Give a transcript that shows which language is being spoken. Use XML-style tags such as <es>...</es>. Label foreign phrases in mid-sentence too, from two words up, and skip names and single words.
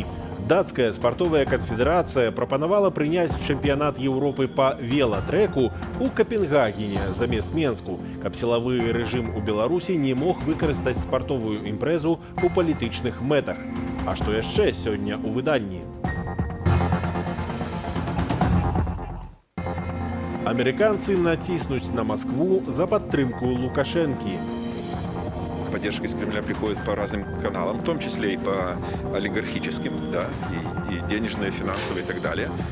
<be>Датская спартовая канфедэрацыя прапанавала прыняць чэмпіянат Еўропы па велатрэку ў Капенгагене замест Менску, каб сілавы рэжым у Беларусі не мог выкарыстаць спартовую імпрэзу ў палітычных мэтах. А што яшчэ сёння ў выданні?</be> <ru>Американцы натиснуть на Москву за поддержку Лукашенки. Поддержка из Кремля приходит по разным каналам, в том числе и по олигархическим, да, и денежные, финансовые и так далее.</ru>